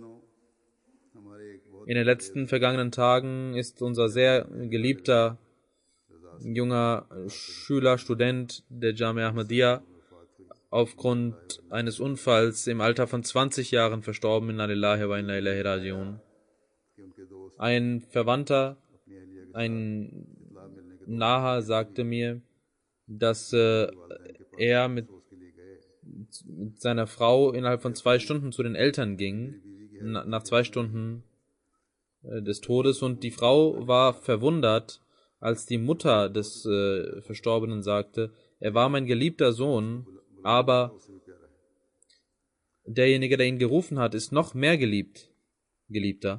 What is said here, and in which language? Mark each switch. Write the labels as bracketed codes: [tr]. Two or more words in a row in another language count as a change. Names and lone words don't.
[de] In den letzten vergangenen Tagen ist unser sehr geliebter junger Schüler, Student der Jamia Ahmadiyya aufgrund eines Unfalls im Alter von 20 Jahren verstorben. [ar] Inna lillahi wa inna ilaihi raji'un. [de] Ein Verwandter, ein Naher sagte mir, dass er mit seiner Frau innerhalb von 2 Stunden zu den Eltern ging, nach 2 Stunden des Todes, und die Frau war verwundert, als die Mutter des Verstorbenen sagte, er war mein geliebter Sohn, aber derjenige, der ihn gerufen hat, ist noch mehr geliebter.